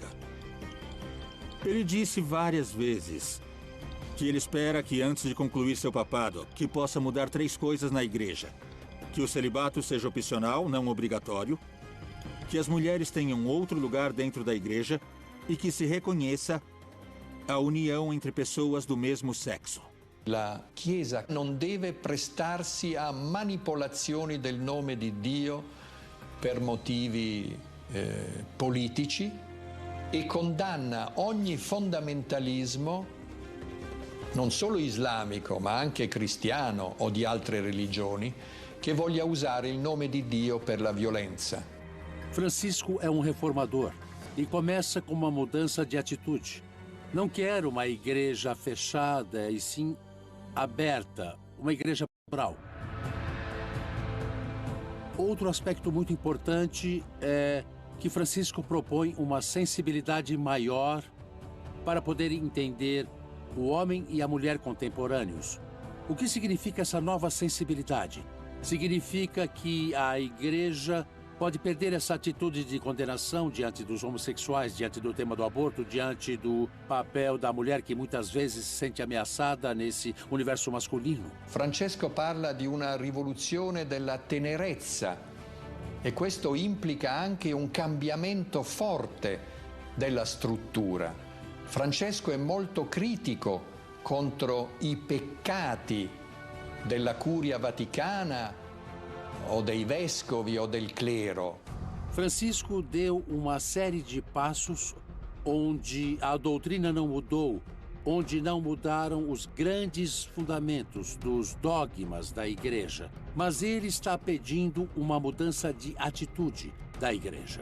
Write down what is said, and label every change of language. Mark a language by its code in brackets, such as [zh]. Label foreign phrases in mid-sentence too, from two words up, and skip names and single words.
[pt] Ele disse várias vezes que ele espera que, antes de concluir seu papado, que possa mudar 3 coisas na Igreja. Que o celibato seja opcional, não obrigatório, que as mulheres tenham outro lugar dentro da Igreja e que se reconheça a união entre pessoas do mesmo sexo. [it] La Chiesa non deve prestarsi a manipolazioni del nome di Dio per motivi politici e condanna ogni fondamentalismo, non solo islamico ma anche cristiano o di altre religioni, che voglia usare il nome di Dio per la violenza. [pt] Francisco é um reformador e começa com uma mudança de atitude. Não quer uma igreja fechada e sim aberta, uma igreja plural. Outro aspecto muito importante é que Francisco propõe uma sensibilidade maior para poder entender o homem e a mulher contemporâneos. O que significa essa nova sensibilidade? Significa que a igreja pode perder essa atitude de condenação diante dos homossexuais, diante do tema do aborto, diante do papel da mulher que muitas vezes se sente ameaçada nesse universo masculino. [it] Francesco parla di una rivoluzione della tenerezza e questo implica anche un cambiamento forte della struttura. Francesco è molto critico contro i peccati della Curia Vaticana ou dei vescovi ou del clero. [pt] Francisco deu uma série de passos onde a doutrina não mudou, onde não mudaram os grandes fundamentos dos dogmas da igreja. Mas ele está pedindo uma mudança de atitude da igreja.